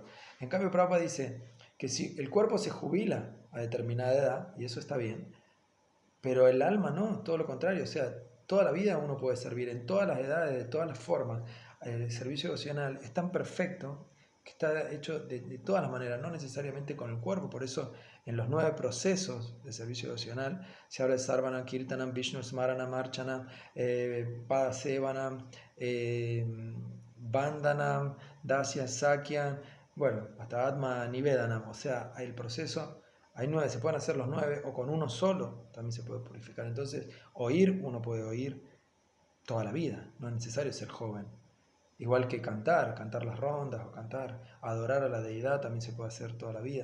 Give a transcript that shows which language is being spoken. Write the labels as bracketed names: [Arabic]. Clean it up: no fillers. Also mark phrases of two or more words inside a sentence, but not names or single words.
[Spanish] En cambio, Prabhupada dice que si el cuerpo se jubila a determinada edad, y eso está bien, pero el alma no, todo lo contrario, o sea, toda la vida uno puede servir en todas las edades, de todas las formas. El servicio devocional es tan perfecto que está hecho de todas las maneras, no necesariamente con el cuerpo. Por eso en los 9 procesos de servicio devocional se habla de Sarvana, Kirtanam, Vishnu, Smarana, Marchana, Padasevanam, Bandhanam, Dasya, Sakya, bueno, hasta Atma Nivedanam. O sea, el proceso, hay 9, se pueden hacer los 9, o con uno solo también se puede purificar. Entonces, oír, uno puede oír toda la vida, no es necesario ser joven. Igual que cantar las rondas o cantar, adorar a la deidad también se puede hacer toda la vida.